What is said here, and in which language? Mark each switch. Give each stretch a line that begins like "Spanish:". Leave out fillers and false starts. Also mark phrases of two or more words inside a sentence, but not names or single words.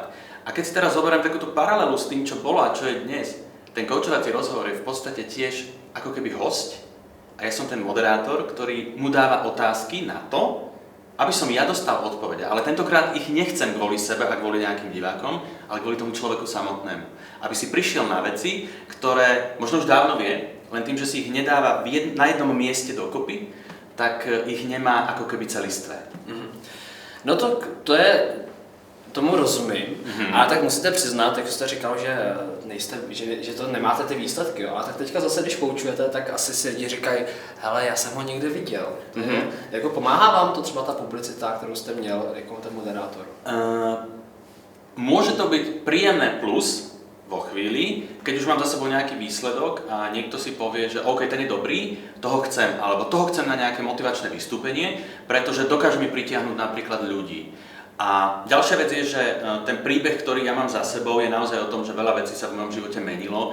Slovak: A keď si teraz zoberiem takúto paralelu s tým, čo bolo a čo je dnes, ten koučovací rozhovor je v podstate tiež ako keby hosť a ja som ten moderátor, ktorý mu dáva otázky na to, aby som ja dostal odpovede. Ale tentokrát ich nechcem kvôli sebe a kvôli nejakým divákom, ale kvôli tomu človeku samotnému. Aby si prišiel na veci, ktoré možno už dávno vie, len tým, že si ich nedáva na jednom mieste dokopy, tak ich nemá ako keby celistvé.
Czech: No to je, tomu rozumím, ale tak musíte přiznat, jak jste říkal, že to nemáte ty výsledky, jo. A tak teďka zase, když koučujete, tak asi si lidi říkají, hele, já jsem ho někde viděl. Jako pomáhá vám to třeba ta publicita, kterou jste měl jako ten moderátor?
Slovak: Môže to byť príjemné plus vo chvíli, keď už mám za sebou nejaký výsledok a niekto si povie, že OK, ten je dobrý, toho chcem, alebo toho chcem na nejaké motivačné vystúpenie, pretože dokáže mi pritiahnuť napríklad ľudí. A ďalšia vec je, že ten príbeh, ktorý ja mám za sebou, je naozaj o tom, že veľa vecí sa v mojom živote menilo.